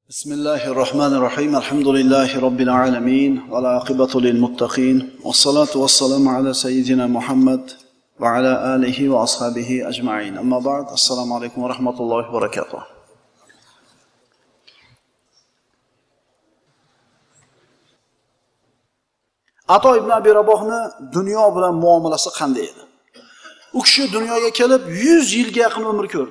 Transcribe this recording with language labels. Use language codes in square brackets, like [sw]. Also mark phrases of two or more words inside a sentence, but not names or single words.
[ar] بسم الله الرحمن الرحيم. الحمد لله رب العالمين. والعاقبة للمتقين. والصلاة والسلام على سيدنا محمد وعلى آله وأصحابه أجمعين. أما بعد. السلام عليكم ورحمة الله وبركاته. [uz] Ato ibn Abi Rabohni dunyo bilan muomalasi qanday edi? U kishi dunyoga kelib 100 yilga yaqin umr ko'rdi.